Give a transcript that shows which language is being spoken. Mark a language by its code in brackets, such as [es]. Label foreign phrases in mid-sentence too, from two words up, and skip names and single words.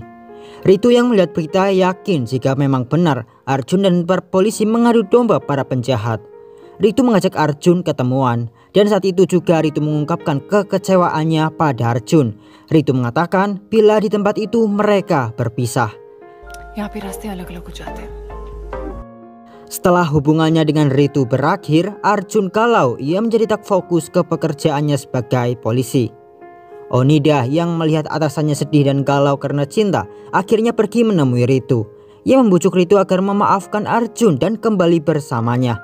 [id] Ritu yang melihat berita yakin jika memang benar Arjun dan para polisi mengadu domba para penjahat. Ritu mengajak Arjun ketemuan dan saat itu juga Ritu mengungkapkan kekecewaannya pada Arjun. Ritu mengatakan bila di tempat itu mereka berpisah. [hi] यहाँ पे रास्ते अलग-अलग हो जाते हैं। [id] Setelah hubungannya dengan Ritu berakhir, Arjun galau. Ia menjadi tak fokus ke pekerjaannya sebagai polisi. Onida yang melihat atasannya sedih dan galau karena cinta akhirnya pergi menemui Ritu. Ia membujuk Ritu agar memaafkan Arjun dan kembali bersamanya.